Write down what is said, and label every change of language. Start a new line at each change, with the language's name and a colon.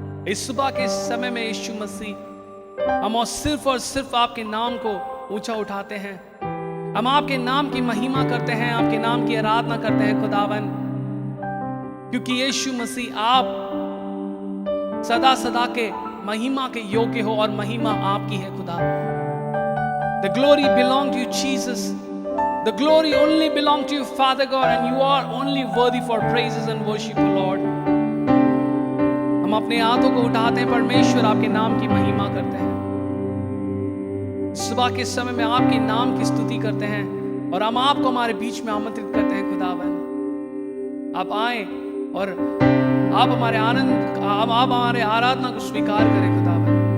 Hindi: इस सुबह के समय में यीशु मसीह, हम और सिर्फ आपके नाम को ऊंचा उठाते हैं। हम आपके नाम की महिमा करते हैं, आपके नाम की आराधना करते हैं खुदावन, क्योंकि यीशु मसीह आप सदा सदा के महिमा के योग्य हो और महिमा आपकी है खुदा।
English: The glory belong to you, Jesus. The glory only belong to you, Father God, and you are only worthy for praises and worship, O Lord.
Hindi: हम अपने हाथों को उठाते हैं परमेश्वर, आपके नाम की महिमा करते हैं। सुबह के समय में आपके नाम की स्तुति करते हैं और हम आपको हमारे बीच में आमंत्रित करते हैं खुदावन। आप आए और आप हमारे आप हमारे आराधना को स्वीकार करें खुदावन।